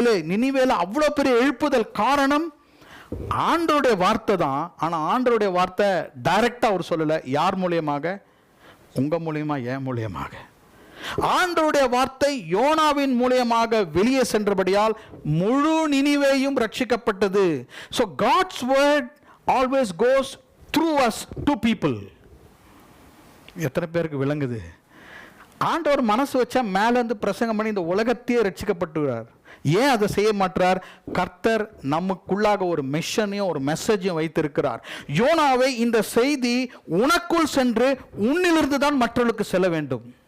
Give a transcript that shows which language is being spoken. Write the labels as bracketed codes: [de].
[ta] நினிவேல அவ்வளோ பெரிய எழுப்புதல் காரணம் ஆண்டவருடைய வார்த்தை தான். ஆனால் ஆண்டவருடைய வார்த்தை டைரக்டா அவர் சொல்லல. யார் மூலியமாக? உங்க மூலியமா, என் மூலியமாக. ஆண்டவருடைய வார்த்தை யோனாவின் மூலியமாக வெளியே சென்றபடியால் முழு நினிவேயும் ரட்சிக்கப்பட்டது. [en] So God's word always goes through us to people. [ta] எத்தனை பேருக்கு விளங்குது? ஆண்டவர் மனசு வச்சா மேல இருந்து பிரசங்கம் பண்ணி இந்த உலகத்தையே ரட்சிக்கப்பட்டுறார். ஏன் அதை செய்ய மாட்டார்? கர்த்தர் நமக்குள்ளாக ஒரு மிஷனையும் ஒரு மெசேஜையும் வைத்திருக்கிறார். யோனாவை இந்த செய்தி உனக்குள் சென்று உன்னிலிருந்து தான் மற்றவர்களுக்கு செல்ல வேண்டும்.